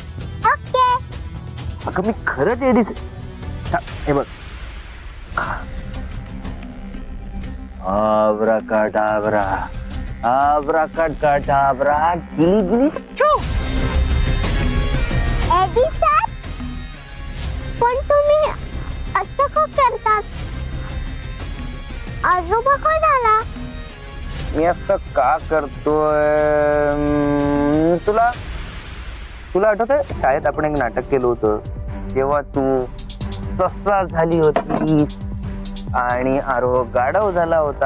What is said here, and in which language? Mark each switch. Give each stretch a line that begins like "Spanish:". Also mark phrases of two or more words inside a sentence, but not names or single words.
Marathi: ओके. अगं मी खरंच एडी. हे बघ, आब्राकाडाब्रा आब्राकाडाब्रा गिली गिली छो. एडी सर, पण तुम्ही असं का करतात? आजोबा का झाला? मी असं का करतोय? तुला आठवतंय शाळेत आपण एक नाटक केलं होतं, जेव्हा तू ससा झाली होती आणि आरोह गाढव झाला होता.